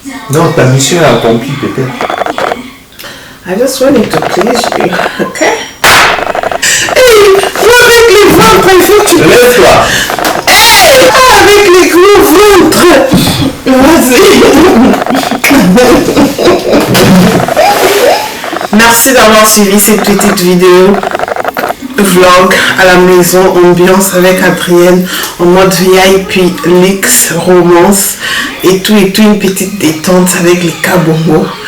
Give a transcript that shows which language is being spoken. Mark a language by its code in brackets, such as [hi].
[fr] Non, ta mission est accomplie peut-être. [en] I just wanted to please you, ok? [fr] Hey, moi avec les ventres, il faut que tu... Lève-toi. Hey, avec les gros ventres. Vas-y. Merci d'avoir suivi cette petite vidéo vlog à la maison, ambiance avec Adrienne en mode VIP, luxe, romance et tout, une petite détente avec les cabongos.